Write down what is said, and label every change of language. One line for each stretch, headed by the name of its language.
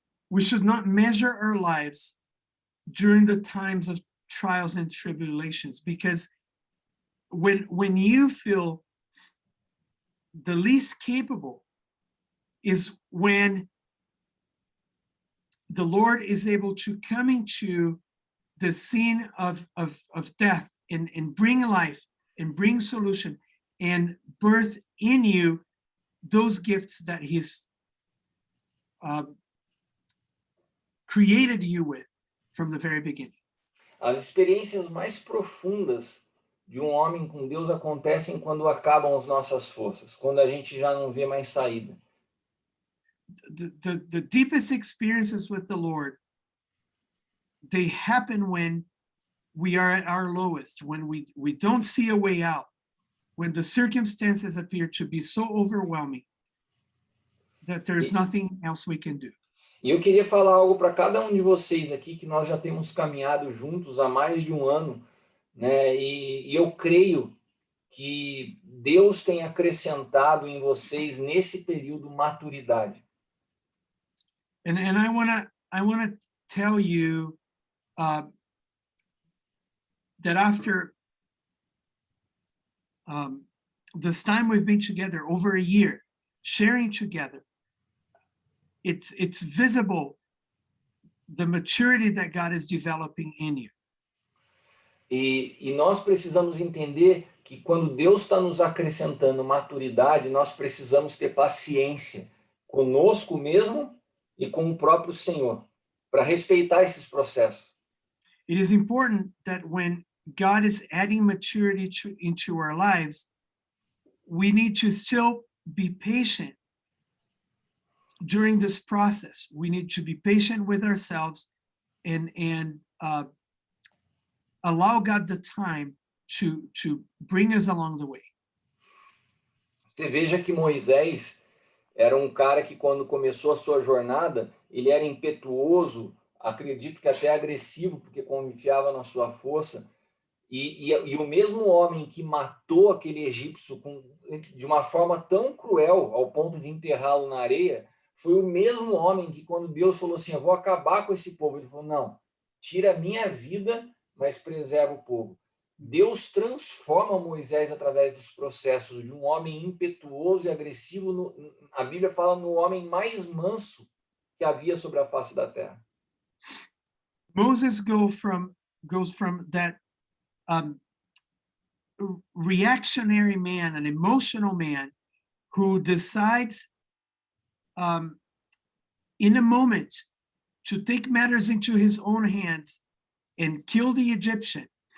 English: We should not measure our lives during the times of trials and tribulations, because when you feel the least capable is when the Lord is able to come into the scene of death and bring life and bring solution and birth in you those gifts that he's created you with from the very beginning.
Portuguese: As experiências mais profundas de um homem com Deus acontecem quando acabam as nossas forças, quando a gente já não vê mais saída.
English: The deepest experiences with the Lord, they happen when we are at our lowest, when we don't see a way out, when the circumstances appear to be so overwhelming that there's nothing else we can do.
Portuguese: E eu queria falar algo para cada um de vocês aqui, que nós já temos caminhado juntos há mais de um ano, né? E eu creio que Deus tem acrescentado em vocês nesse período maturidade.
English: And I wanna tell you that after this time we've been together over a year, sharing together, it's visible the maturity that God is developing in you.
Portuguese: E nós precisamos entender que quando Deus está nos acrescentando maturidade, nós precisamos ter paciência conosco mesmo e com o próprio Senhor, para respeitar esses processos.
English: It is important that when God is adding maturity into our lives, we need to still be patient during this process. We need to be patient with ourselves and allow God the time to bring us along the way.
Portuguese: Você veja que Moisés era um cara que, quando começou a sua jornada, ele era impetuoso, acredito que até agressivo, porque confiava na sua força. E o mesmo homem que matou aquele egípcio de uma forma tão cruel, ao ponto de enterrá-lo na areia, foi o mesmo homem que, quando Deus falou assim, eu vou acabar com esse povo, ele falou, não, tira a minha vida, mas preserva o povo. Deus transforma Moisés através dos processos de um homem impetuoso e agressivo, a Bíblia fala, no homem mais manso que havia sobre a face da terra.
English: Moses goes from that reactionary man, an emotional man who decides in a moment to take matters into his own hands and kill the Egyptian.